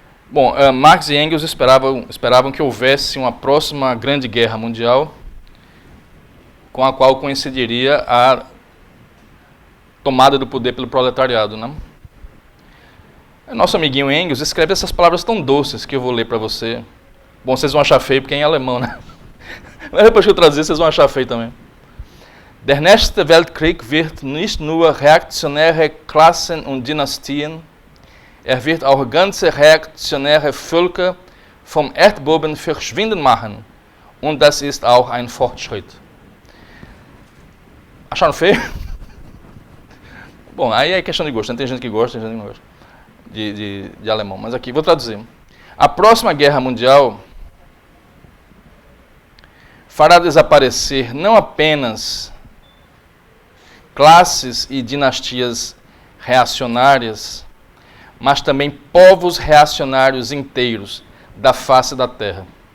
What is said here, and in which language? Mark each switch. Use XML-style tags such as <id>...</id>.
<pt>Bom, Marx e Engels esperavam que houvesse uma próxima grande guerra mundial, com a qual coincidiria a tomada do poder pelo proletariado, né? Nosso amiguinho Engels escreve essas palavras tão doces que eu vou ler para você. Bom, vocês vão achar feio porque é em alemão, né? Mas depois que eu traduzir, vocês vão achar feio também.</pt> <de>Der nächste Weltkrieg wird nicht nur reaktionäre Klassen und Dynastien, wird auch ganze reaktionäre Völker vom Erdboden verschwinden machen. Und das ist auch ein Fortschritt.</de> <pt>Acharam feio? Bom, aí é questão de gosto. Tem gente que gosta, tem gente que não gosta de alemão. Mas aqui, vou traduzir. A próxima guerra mundial fará desaparecer não apenas classes e dinastias reacionárias, mas também povos reacionários inteiros da face da Terra.</pt>